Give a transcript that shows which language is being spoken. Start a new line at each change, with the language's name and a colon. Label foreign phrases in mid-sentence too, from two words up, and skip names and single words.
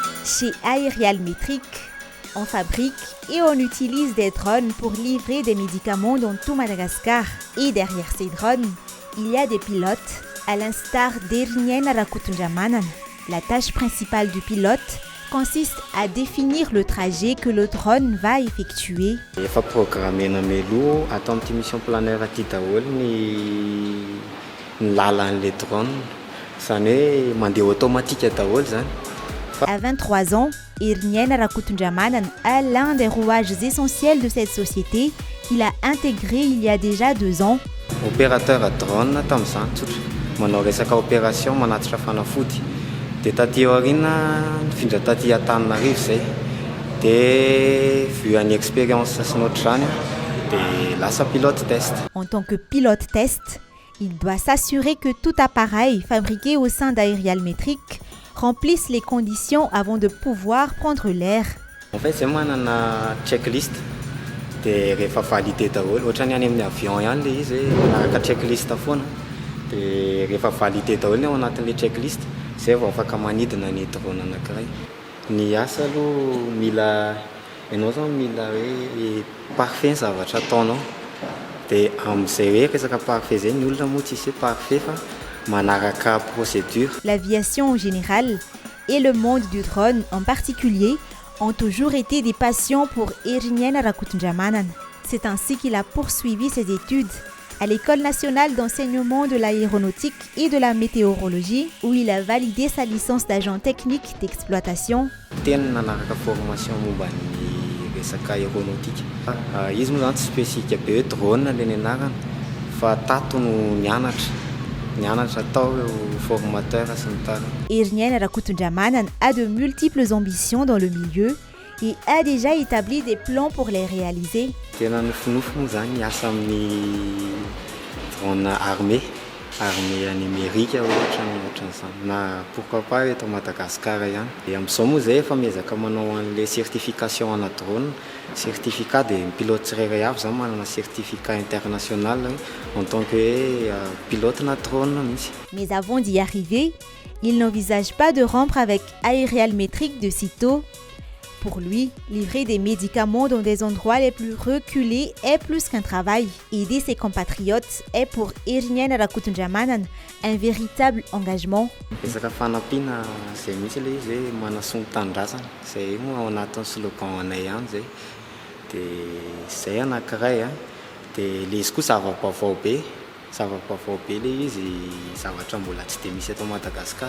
French: Chez Aerial Metric, on fabrique et on utilise des drones pour livrer des médicaments dans tout Madagascar. Et derrière ces drones, il y a des pilotes, à l'instar d'Irnien Rakutunjamanan. La tâche principale du pilote consiste à définir le trajet que le drone va effectuer.
Malagasy: Efa programmé namelo atao amin'ity
French: mission planaire
Malagasy: aty daholo ny lalan'le drone. Zany hoe mandeha automatique daholo zany.
French: À 23 ans, Irnien Rakutunjamanan a l'un des rouages essentiels de cette société qu'il a intégré il y a déjà 2 ans. Opérateur drone
Malagasy: tamin'izany tsotra. Manao resaka opération manatitra fanafody. Dia taty aoriana nifindra taty Antananarivo zay. Dia vu any expérience sy notrany dia lasa
French: pilote test. En tant que pilote test, il doit s'assurer que tout appareil fabriqué au sein d'Aerial Metric remplissent les conditions avant de pouvoir prendre l'air. En fait, c'est
Malagasy: manana checklist dia rehefa validé daholo ohatrany any amin'ny avion ihany le izy manaraka checklist foana. Dia rehefa validé daholo ao anatin'le checklist zay vao afaka manidina ny drone anankiray. Ny asa aloha mila ianao zany mila hoe parfait ny zavatra ataonao. Dia amin'izay hoe resaka parfait zay ny olona moa tsy misy parfait fa manaraka procédure.
French: L'aviation en général et le monde du drone en particulier ont toujours été des passions pour Irnien Rakutunjamanan. C'est ainsi qu'il a poursuivi ses études à l'École nationale d'enseignement de l'aéronautique et de la météorologie, où il a validé sa licence d'agent technique d'exploitation.
Malagasy: Tena nanaraka formation momba ny resaka aéronautique. Izy moa zany tsy spécifique be hoe drone le nianarana fa tato no nianatra tao formateur sy ny tariny.
French: Irnien Rakutunjamanan a de multiples ambitions dans le milieu et a déjà établi des plans pour les réaliser.
Malagasy: Tena nofinofy moa zany niasa amin'ny
French: drone armée
Malagasy: any Amérika ohatran'izany na
French: pourquoi pas
Malagasy: eto Madagasikara ihany. Dia amin'izao moa zay efa miezaka manao an'le certification ana drone, certificat dia ny pilote tsirairay avy zany manana
French: certificat international en tant que pilote
Malagasy: na drone mihitsy.
French: Mais avant d'y arriver, il n'envisage pas de rompre avec Aerial Metric de sitôt. Pour lui, livrer des médicaments dans des endroits les plus reculés est plus qu'un travail. Aider ses compatriotes est pour Irnien Rakutunjamanan un véritable engagement.
Malagasy: Resaka fanampiana zay mihitsy le izy hoe manasongo tanindrazana. Zay moa ao anatin'ny slogan anay ihany zay. Dia zay anankiray dia le izy koa zava-baovao be le izy zavatra mbola tsy dia misy eto Madagasikara.